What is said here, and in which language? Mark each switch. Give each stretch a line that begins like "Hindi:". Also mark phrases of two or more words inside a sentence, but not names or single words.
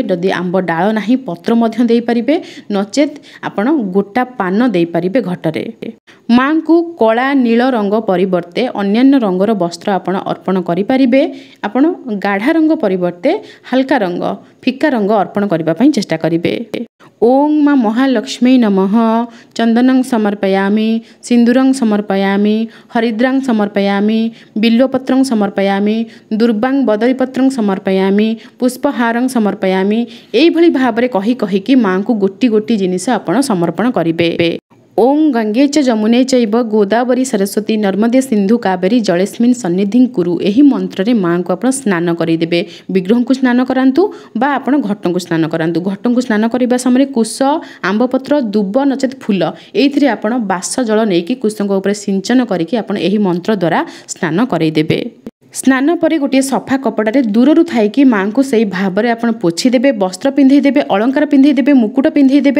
Odia: ଯଦି ଆମ୍ବ ଡାଳ ନାହିଁ ପତ୍ର ମଧ୍ୟ ଦେଇ ପାରିବେ ନଚେତ ଆପଣ ଗୋଟା ପାନ ଦେଇ ପାରିବେ ଘଟରେ। ମାଁ କୁ କଳା ନୀଳ ରଙ୍ଗ ପରିବର୍ତ୍ତେ ଅନ୍ୟାନ୍ୟ ରଙ୍ଗର ବସ୍ତ୍ର ଆପଣ ଅର୍ପଣ କରି ପାରିବେ। ଆପଣ ଗାଢ଼ା ରଙ୍ଗ ପରିବର୍ତ୍ତେ ହାଲ୍କା ରଙ୍ଗ ଫିକା ରଙ୍ଗ ଅର୍ପଣ କରିବା ପାଇଁ ଚେଷ୍ଟା କରିବେ।
Sanskrit: ओं माँ महालक्ष्मी नमः चंदनं समर्पयामि सिंदूरं समर्पयामि हरिद्रां समर्पयामि बिल्वपत्रं समर्पयामि दुर्बां बदरीपत्रं समर्पयामि पुष्पहारं समर्पयामि।
Odia: ଏଇ ଭଳି ଭାବରେ କହି କହି କି ମାଁ କୁ ଗୋଟି ଗୋଟି ଜିନିଷ ଆପଣ ସମର୍ପଣ କରିବେ।
Sanskrit: ओं गंगे च जमुने चैव गोदावरी सरस्वती नर्मदे सिंधु कावेरी जलेस्मिन् सन्निधिं कुरु।
Odia: ଏହି ମନ୍ତ୍ର ରେ ମାଁ କୁ ଆପଣ ସ୍ନାନ କରିଦେବେ। ବିଗ୍ରହ କୁ ସ୍ନାନ କରାନ୍ତୁ ବା ଆପଣ ଘଟଂ କୁ ସ୍ନାନ କରାନ୍ତୁ। ଘଟଂ କୁ ସ୍ନାନ କରିବା ସମୟ କୁଶ ଆମ୍ବପତ୍ର ଦୁବ ନଚେତ ଫୁଲ ଏଇଥିରେ ଆପଣ ବାସ ଜଳ ନେଇକି କୁଶଙ୍କ ଉପର ସିଞ୍ଚନ କରିକି ଆପଣ ଏହି ମନ୍ତ୍ର ଦ୍ୱାରା ସ୍ନାନ କରାଇଦେବେ। ସ୍ନାନ ପର ଗୋଟେ ସଫା କପଡ଼େ ଦୂରରୁ ଥାଇକି ମାଁ କୁ ସହି ଭାବ ରେ ଆପଡ଼ ପୋଛି ଦେବେ ବସ୍ତ୍ର ପିନ୍ଧେ ଦେବେ ଅଳଙ୍କାର ପିନ୍ଧେ ଦେବେ ମୁକୁଟ ପିନ୍ଧେ ଦେବେ।